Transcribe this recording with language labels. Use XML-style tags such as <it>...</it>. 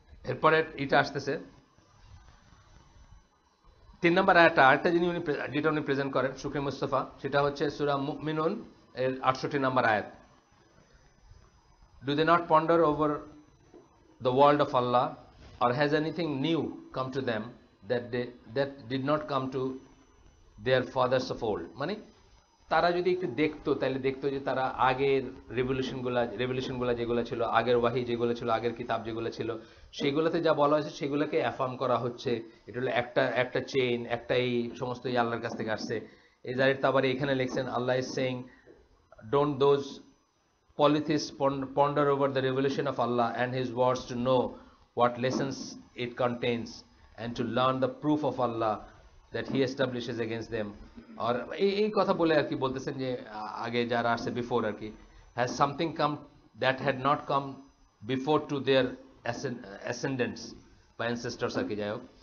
<bn>এরপরে এটা আসতেছে 3 নম্বর আয়াতটা, আরেকটা জিনিস যেটা উনি প্রেজেন্ট করেন শুকরি মুস্তাফা, সেটা হচ্ছে সূরা মুমিনুন এর 68 নম্বর আয়াত।</bn> <en>Do they not ponder over the world of Allah, or has anything new come to them that did not come to their fathers of old?</en> <bn>মানে তারা যদি একটু দেখতো তাহলে দেখতো যে তারা আগের রেভলিউশনগুলো যেগুলো ছিল, আগের ওয়াহি যেগুলো ছিল, আগের কিতাব যেগুলো ছিল, সেগুলোতে যা বলা হয়েছে সেগুলোকে অ্যাফার্ম করা হচ্ছে। এটা হলো একটা চেইন, একটা এই সমস্ত আল্লাহর কাছ থেকে আসছে। এই জারির তাবারি এখানে লিখছেন,</bn> <en>Allah is saying, don't those polytheists ponder over the revelation of Allah and His words to know what lessons it contains and to learn the proof of Allah that He establishes against them.</en> <bn>আর এই কথা বলে আর কি বলতেছেন যে আগে যারা আসছে before আর কি,</bn> <en>has something come that had not come before to their ascendants</en> <bn>বা ancestors আর কি, যাই হোক।</bn>